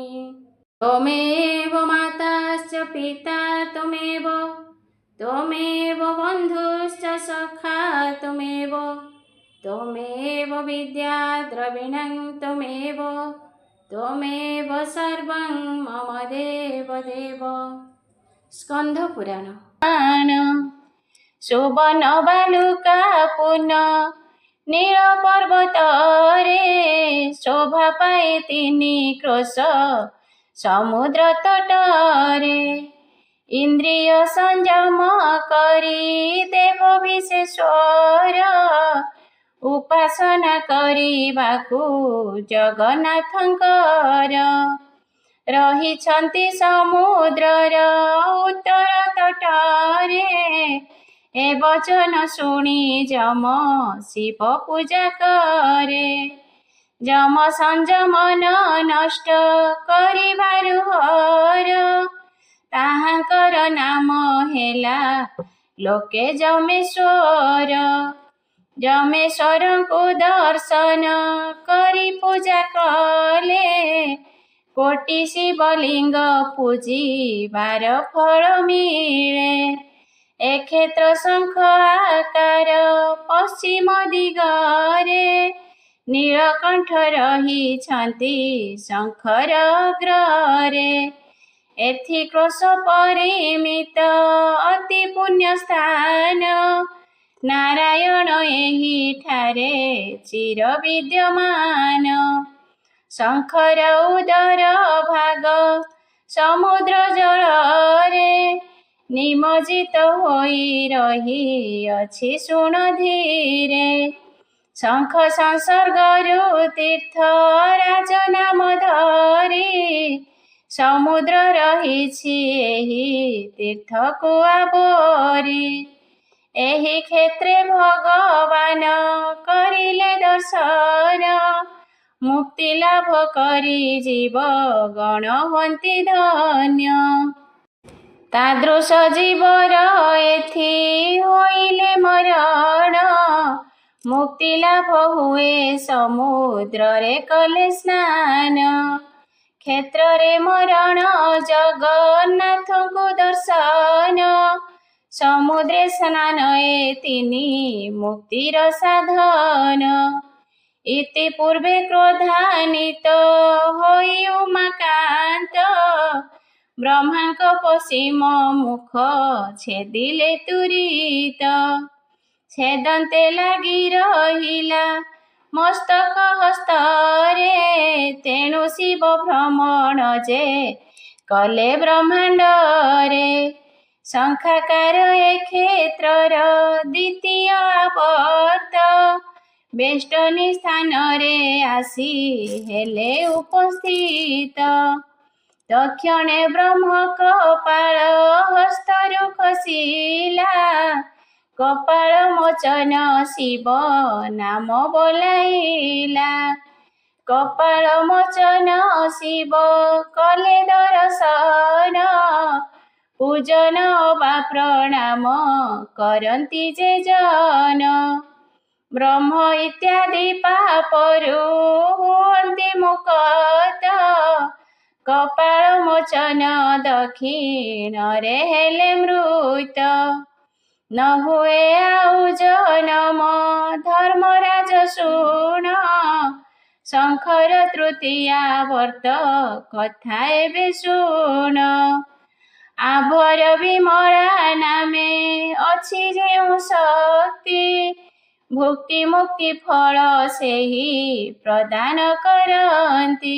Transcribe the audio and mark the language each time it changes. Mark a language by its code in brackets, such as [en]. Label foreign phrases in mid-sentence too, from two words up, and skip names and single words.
[sa] त्वमेव माताश्च पिता त्वमेव बन्धुश्च सखा त्वमेव विद्या द्रविणं त्वमेव सर्वं मम देवदेव। [or] ସ୍କନ୍ଧ ପୁରାଣ। ଶୋଭନ ବାଲୁକା ପୂର୍ଣ୍ଣ ନୀଳ ପର୍ବତରେ ଶୋଭା ପାଏ ତିନି କ୍ରୋଶ ସମୁଦ୍ର ତଟରେ ଇନ୍ଦ୍ରିୟ ସଂଯମ କରି ଦେବ ବିଶେଶ୍ୱର ଉପାସନା କରିବାକୁ ଜଗନ୍ନାଥଙ୍କର ରହିଛନ୍ତି ସମୁଦ୍ରର ଉତ୍ତର ତଟରେ ଏ ବଚନ ଶୁଣି ଯମ ଶିବ ପୂଜା କରେ ଯମ ସଂଯମନ ନଷ୍ଟ କରିବାରୁ ହର ତାହାଙ୍କର ନାମ ହେଲା ଲୋକେ ଯମେଶ୍ୱର ଯମେଶ୍ୱରଙ୍କୁ ଦର୍ଶନ କରି ପୂଜା କଲେ କୋଟି ଶିବଲିଙ୍ଗ ପୂଜିବାର ଫଳ ମିଳେ ଏ କ୍ଷେତ୍ର ଶଙ୍ଖ ଆକାର ପଶ୍ଚିମ ଦିଗରେ ନୀଳକଣ୍ଠ ରହିଛନ୍ତି ଶଙ୍ଖର ଅଗ୍ରେ ଏଥି କ୍ରୋଶ ପରିମିତ ଅତି ପୁଣ୍ୟ ସ୍ଥାନ ନାରାୟଣ ଏହି ଠାରେ ଚିର ବିଦ୍ୟମାନ ଶଙ୍ଖର ଉଦର ଭାଗ ସମୁଦ୍ର ଜଳରେ ନିମଜ୍ଜିତ ହୋଇ ରହି ଅଛି ଶୁଣ ଧୀରେ ଶଙ୍ଖ ସଂସର୍ଗରୁ ତୀର୍ଥ ରାଜ ନାମ ଧରି ସମୁଦ୍ର ରହିଛି ଏହି ତୀର୍ଥକୁ ଆବରି ଏହି କ୍ଷେତ୍ରେ ଭଗବାନ କରିଲେ ଦର୍ଶନ ମୁକ୍ତି ଲାଭ କରି ଜୀବ ଗଣ ହନ୍ତି ଧନ୍ୟ ତାଦୃଶ ଜୀବର ଏଥି ହୋଇଲେ ମରଣ ମୁକ୍ତି ଲାଭ ହୁଏ ସମୁଦ୍ର କଲେ ସ୍ନାନ କ୍ଷେତ୍ର ରେ ମରଣ ଜଗନ୍ନାଥଙ୍କୁ ଦର୍ଶନ ସମୁଦ୍ରେ ସ୍ନାନ ତିନି ମୁକ୍ତିର ସାଧନ ଇତି ପୂର୍ବେ କ୍ରୋଧାନ୍ୱିତ ହୋଇ ଉମାକାନ୍ତ ବ୍ରହ୍ମାଙ୍କ ପଶ୍ଚିମ ମୁଖ ଛେଦିଲେ ତୁରିତ ଛେଦନ୍ତେ ଲାଗି ରହିଲା ମସ୍ତକ ହସ୍ତରେ ତେଣୁ ଶିବ ଭ୍ରମଣ ଯେ କଲେ ବ୍ରହ୍ମାଣ୍ଡରେ ଶଙ୍ଖାକାର ଏ କ୍ଷେତ୍ରର ଦ୍ୱିତୀୟ ଆବର୍ତ୍ତ ବେଷ୍ଟନୀ ସ୍ଥାନ ରେ ଆସି ହେଲେ ଉପସ୍ଥିତ ଦକ୍ଷିଣେ ବ୍ରହ୍ମ କପାଳ ହସ୍ତରୁ ଖସିଲା କପାଳ ମୋଚନ ଶିବ ନାମ ବୋଲାଇଲା କପାଳ ମୋଚନ ଶିବ କଲେ ଦର୍ଶନ ପୂଜନ ବା ପ୍ରଣାମ କରନ୍ତି ଯେ ଜନ ବ୍ରହ୍ମ ଇତ୍ୟାଦି ପାପରୁ ହୁଅନ୍ତି ମୁକ୍ତ କପାଳ ମୋଚନ ଦକ୍ଷିଣ ରେ ହେଲେ ମୃତ ନ ହୁଏ ଆଉ ଜନମ ଧର୍ମରାଜ ଶୁଣ ଶଙ୍ଖର ତୃତୀୟା ବର୍ତ୍ତ କଥା ଏବେ ଶୁଣ। ଆଭର ବିମଳା ନାମେ ଅଛି ଯେଉଁ ଶକ୍ତି, ଭୁକ୍ତି ମୁକ୍ତି ଫଳ ସେହି ପ୍ରଦାନ କରନ୍ତି।